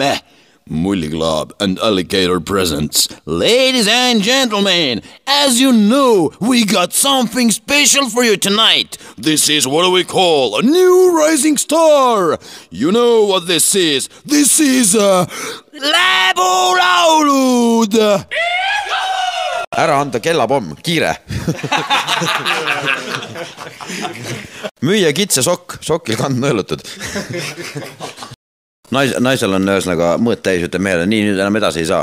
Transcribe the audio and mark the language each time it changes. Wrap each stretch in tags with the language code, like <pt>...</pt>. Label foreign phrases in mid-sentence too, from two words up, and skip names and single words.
<en>Mully Club and Alligator presents. Ladies and gentlemen, as you know, we got something special for you tonight. This is what we call a new rising star. You know what this is? This is Läbulaulud.</en> <et>Ära anda kellapomm, kiire. Müüa kitse sokk, sokil kand nõelutud. Naisel on ühesõnaga mõõt täis, ütleb meele, nii nüüd enam edasi ei saa.</et>